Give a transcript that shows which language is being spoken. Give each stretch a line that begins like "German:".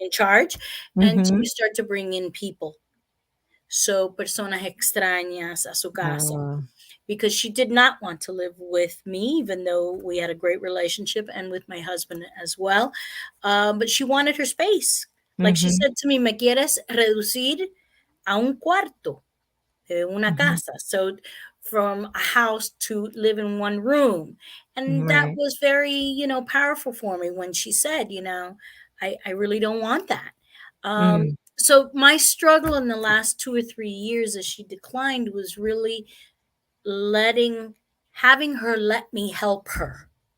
English: in charge, and to mhm. start to bring in people, so
Spanish: personas extrañas a su casa, Oh,
English: because she did not want to live with me, even though we had a great relationship, and with my husband as well. But she wanted her space. Like she said to me,
Spanish: "Me quieres reducir a un cuarto de una mhm. casa."
English: So from a house to live in one room. And that Right. was very, powerful for me when she said, I really don't want that. Mm, So my struggle in the last 2 or 3 years as she declined was really letting having her let me help her.